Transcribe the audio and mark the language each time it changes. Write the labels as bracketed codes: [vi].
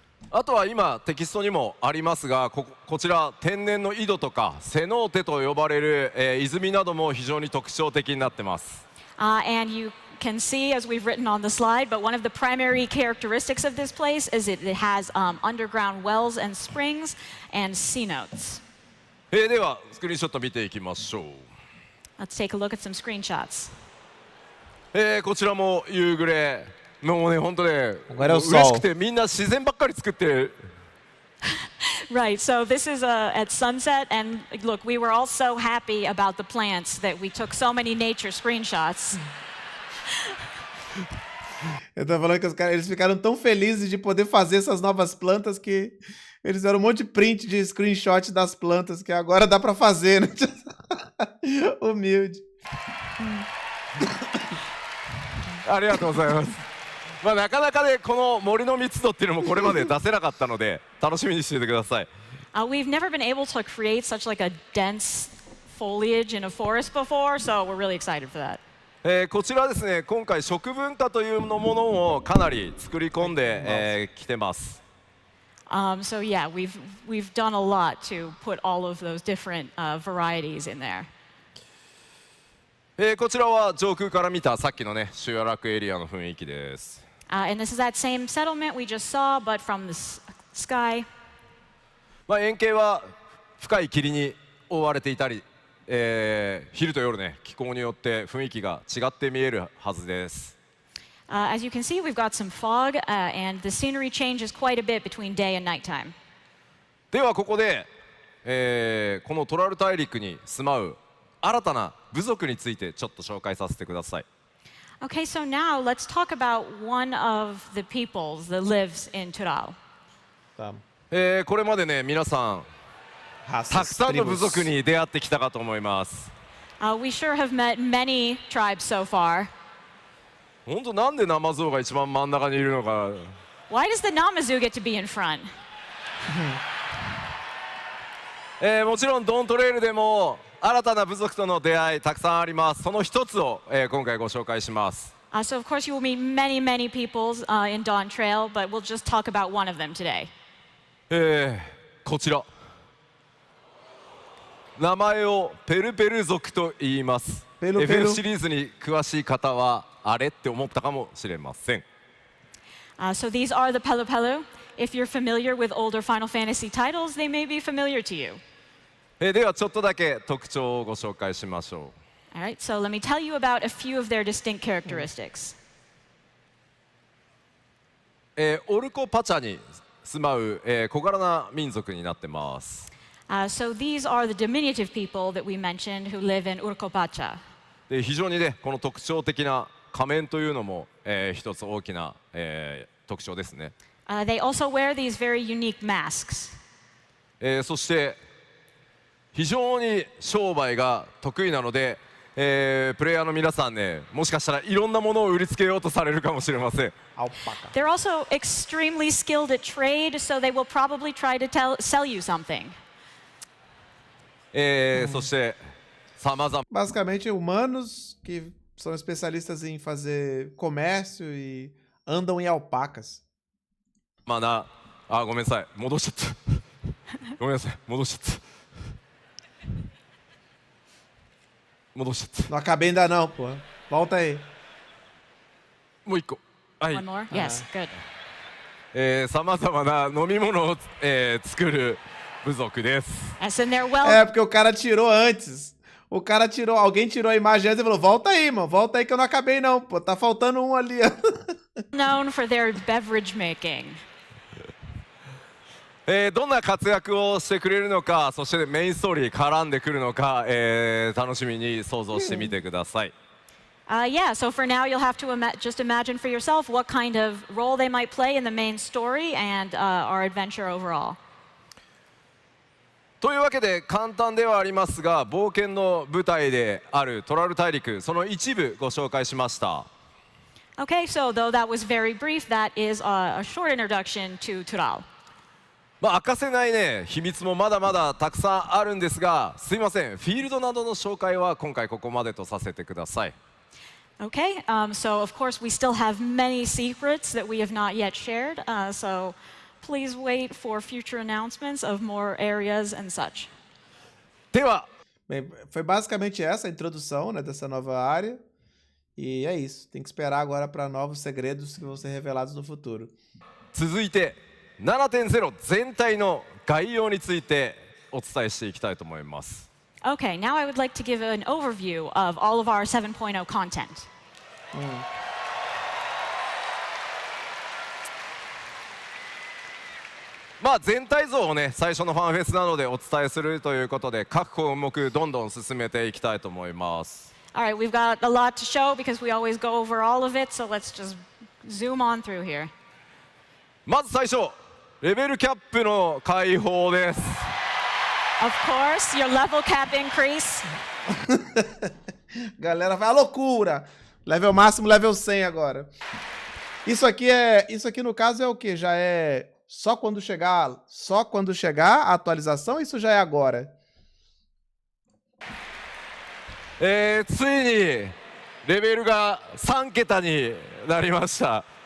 [ja] あとは今テキストにもありますが、こちら天然の井戸とかセノーテと呼ばれる、泉なども非常に特徴的になってます。 [en] And you can see, as we've written on the slide, but one of the primary characteristics of this place is it has underground wells and springs and cenotes. [ja] ではスクリーンショット見ていきましょう。 [en] Let's take a look at some screenshots. [ja] こちらも夕暮れ、もうね本当ね [pt] Agora é o [ja] 嬉し [pt] sol. [ja] くてみんな自然ばっかり作ってる。 [en] Right, so this is at sunset, and look, we were all so happy about the plants that we took so many nature screenshots. [pt] Eu tô falando que os caras, eles ficaram tão felizes de poder fazer essas novas plantas que eles fizeram um monte de print de screenshot das plantas que agora dá pra fazer, né? Humilde. [ja] ありがとうございます。まあなかなかねこの森の密度っていうのもこれまで出せなかったので楽しみにしていてください。 [en] We've never been able to create such like a dense foliage in a forest before, so we're really excited for that. [ja] こちらですね今回食文化というものをかなり作り込んできてます。 [en] So yeah, we've done a lot to put all of those different varieties in there. [ja] こちらは上空から見たさっきのね集落エリアの雰囲気です。 [en] And this is that same settlement we just saw, but from the sky. [ja] まあ円形は深い霧に覆われていたり、昼と夜ね気候によって雰囲気が違って見えるはずです。 [en] As you can see, we've got some fog, and the scenery changes quite a bit between day and nighttime. [ja] ではここで、このトラル大陸に住まう新たな部族についてちょっと紹介させてください。 [en] Okay, so now let's talk about one of the peoples that lives in Tural. [ja] これまでね皆さんたくさんの部族に出会ってきたかと思います。 [en] We sure have met many tribes so far. [ja] 本当なんでナマゾウが一番真ん中にいるのか。 [en] Why does the Namazu get to be in front? [ja] もちろんドントレイルでも新たな部族との出会いたくさんあります。その一つを、今回ご紹介します。 [en] So of course you will meet many peoples in Dawn Trail, but we'll just talk about one of them today. [ja] こちら名前をペルペル族と言います。ペルペル FF シリーズに詳しい方はあれって思ったかもしれません。 [en] So these are the Pelu Pelu. If you're familiar with older Final Fantasy titles, they may be familiar to you. [ja] ではちょっとだけ特徴をご紹介しましょう。 [en] All right, so let me tell you about a few of their distinct characteristics. [ja] オルコパチャに住まう、小柄な民族になってます。 [en] So these are the diminutive people that we mentioned who live in Urkopacha. [ja] で非常にねこの特徴的な仮面というのも、一つ大きな、特徴ですね。 [en] They also wear these very unique masks. [ja] そして非常に商売が得意なので、プレイヤーの皆さんねもしかしたらいろんなものを売りつけようとされるかもしれません。 [en] They're also extremely skilled at trade, so they will probably try to sell you something. [ja] そして様々 [pt] Basicamente, humanos que são especialistas em fazer comércio e andam em alpacas. [ja] まあなあごめんなさい戻しちゃったごめんなさい戻しちゃった戻しちゃった [pt] Não acabei ainda não, pô. Volta aí. [ja] もう一個はい [en] One more? Yes, good. [ja] さまざまな飲み物を、作る部族です。 [en] As in they're well [pt] É, porque o cara tirou antes. Alguém tirou a imagem antes e falou: volta aí, mano, volta aí que eu não acabei não, pô. Tá faltando um ali. [en] known for their beverage making. [ja] どんな活躍をしてくれるのか、そしてメインストーリー絡んでくるのか、楽しみに想像してみてください。 [en] Yeah, so for now you'll have to just imagine for yourself what kind of role they might play in the main story and our adventure overall. [ja] というわけで簡単ではありますが冒険の舞台であるトラル大陸その一部ご紹介しました。 [en] Okay, so though that was very brief, that is a short introduction to Tural. [ja] 明かせないね秘密もまだまだたくさんあるんですが、すいません、フィールドなどの紹介は今回ここまでとさせてください。 [en] Okay, so of course we still have many secrets that we have not yet shared, so please wait for future announcements of more areas and such. [ja] では [pt] Bem, foi basicamente essa a introdução, né, dessa nova área. E é isso. Tem que esperar agora para novos segredos que vão ser revelados no futuro. [ja] 続いて 7.0 全体の概要についてお伝えしていきたいと思います。 [en] Okay, now I would like to give an overview of all of our 7.0 content. [ja] 全体像をね最初のファンフェスなのでお伝えするということで各項目どんどん進めていきたいと思います。 [en] All right, we've got a lot to show because we always go over all of it, so let's just zoom on through here. [ja] まず最初レベルキャップの開放です。 [en] Of course, your level cap increase. [pt] Galera, vai à loucura! Level máximo, level 100 agora. Isso aqui no caso é o quê? Já é só quando chegar a atualização? Isso já é agora? [ja] ついにレベルが3桁になりました。